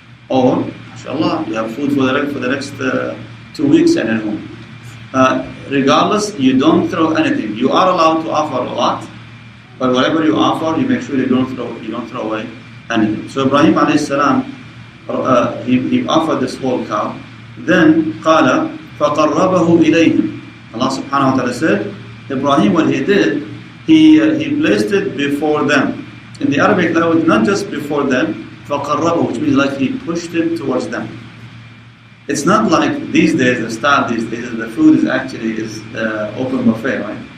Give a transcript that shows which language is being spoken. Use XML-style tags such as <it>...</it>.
<en>Or, mashallah, you have food for the next 2 weeks and at home. Regardless, you don't throw anything. You are allowed to offer a lot, but whatever you offer, you make sure you don't throw away anything. So Ibrahim alayhi salam, he offered this whole cow. Then</en> <ar>قال فقربه إليهم.</ar> <en>Allah subhanahu wa ta'ala said, Ibrahim, what he did, he placed it before them. In the Arabic language, not just before them, فقربه, which means like he pushed it towards them. It's not like these days, the style these days, the food is open buffet, right?</en>